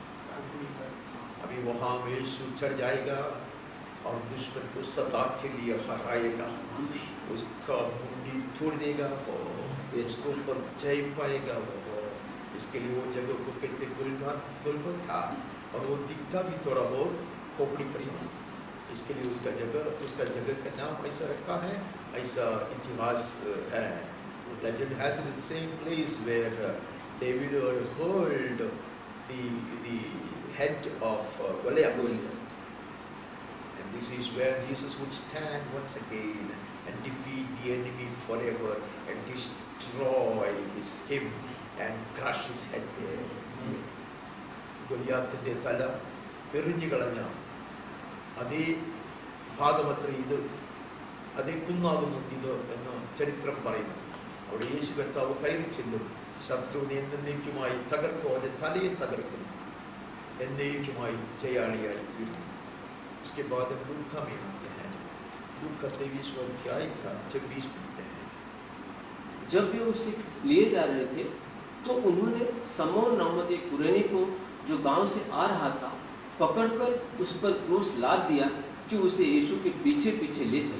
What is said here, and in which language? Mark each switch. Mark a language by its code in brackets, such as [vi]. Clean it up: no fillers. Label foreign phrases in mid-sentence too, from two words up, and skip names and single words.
[hi] अभी वहाँ में यीशु चढ़ जाएगा और दुश्मन को सता के लिए हराएगा, उसका मुंडी तोड़ देगा और इसको ऊपर जय पाएगा। इसके लिए वो जगह को कहते गुलगुथा, और वो दिखता भी थोड़ा बहुत खोपड़ी का समान। इसके लिए उसका जगह का नाम ऐसा रखा है, ऐसा इतिहास है। [en] Legend has it the same place where David hurled the head of Goliath, and this is where Jesus would stand once again and defeat the enemy forever and destroy him and crush his head there. [ml] ഗൊലിയാത്തിന്റെ തല എറിഞ്ഞു കളഞ്ഞ അതേ ഭാഗമത്ര ഇത്, അതേ കുന്നാകുന്നു ഇത് എന്ന് ചരിത്രം പറയുന്നു. അവിടെ യേശു കർത്താവ് കയറി ചെല്ലും, ശത്രുവിനെ എന്നേക്കുമായി തകർക്കും, അവന്റെ തലയെ തകർക്കും, എന്നേക്കുമായി ജയാളിയായി തീരും. [hi] उसके बाद हम लूका में आते हैं। लूका 23वां अध्याय का 26 पढ़ते हैं। जब वे उसे लिए जा रहे थे तो उन्होंने समौन नामक एक कुरेनी को जो गांव से आ रहा था पकड़कर उस पर क्रूस लाद दिया कि उसे यीशु के पीछे पीछे ले चले।